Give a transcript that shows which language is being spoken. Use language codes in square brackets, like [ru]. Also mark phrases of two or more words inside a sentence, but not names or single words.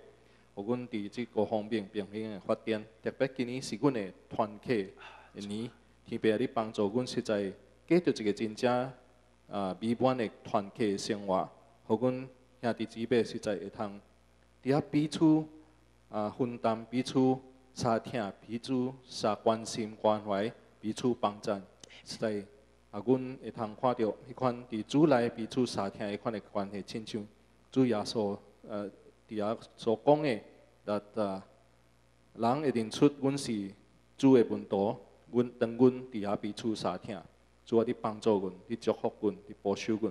[nan] 互阮伫即個方面平衡的發展，特別今年是阮的團契的年，天父啊，你幫助阮實在過着一個真正美滿的團契的生活，互阮兄弟姊妹實在會通伫遐彼此分擔、彼此相挺、彼此相關心關懷、彼此幫助，實在阮會通看到迄款佇主內彼此相挺迄款的關係，親像主耶穌伫遐所講的，人會認出阮是主的門徒，當阮伫遐彼此相挺，主啊，你幫助阮，你祝福阮，你保守阮，安尼祈禱是奉主耶穌基督的聖名，